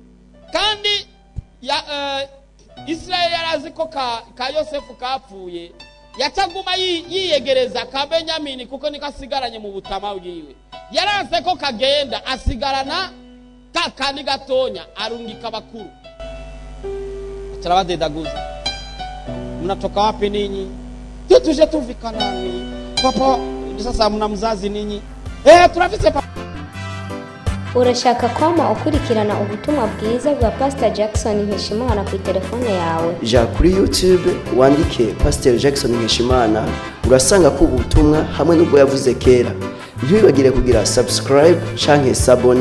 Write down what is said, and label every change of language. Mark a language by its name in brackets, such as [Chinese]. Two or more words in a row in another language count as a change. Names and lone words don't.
[Rundi] Kandi Israeli yarazi ko ka Yosefu kapfuye, yacaguma yiyegereza ka Benyamini kuko niko asigaranye mu butama bwiwe. Yaranze ko kagenda asigarana kakandi gatonya, arungika bakuru. atarabadedaguza. [Swahili] Mnatoka wapi ninyi? [Rundi] Tuje tuvi Kanani. [Swahili] Papa, sasa mna mzazi ninyi? [Rundi] Turafise papa. Urashaka kwama ukurikirana ubutumwa bwiza bwa Pastor Jackson Nkeshimana ku telefone yawe? Ja kuri YouTube wandike Pasteur Jackson Nkeshimana urasanga ko ubutumwa hamwe n'ubwo yavuze kera. Ntibibagire kugira subscribe canke s'abone,